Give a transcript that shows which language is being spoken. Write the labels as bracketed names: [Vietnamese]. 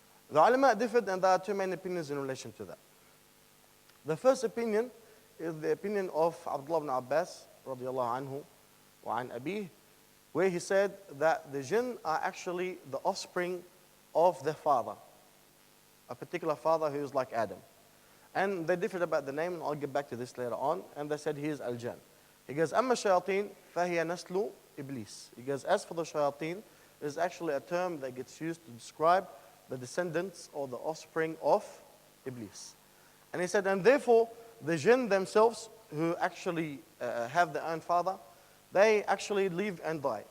[English] The ulama differed, and there are two main opinions in relation to that. The first opinion is the opinion of Abdullah ibn Abbas, radiallahu anhu, wa an abih, where he said that the jinn are actually the offspring of their father, a particular father who is like Adam. And they differed about the name, and I'll get back to this later on, and they said he is al-Jan. He goes, [Arabic] أما الشياطين فهي نسل إبليس. [English] He goes, as for the shayateen, it is actually a term that gets used to describe the descendants or the offspring of Iblis. And he said, and therefore, the jinn themselves, who actually have their own father, they actually live and die.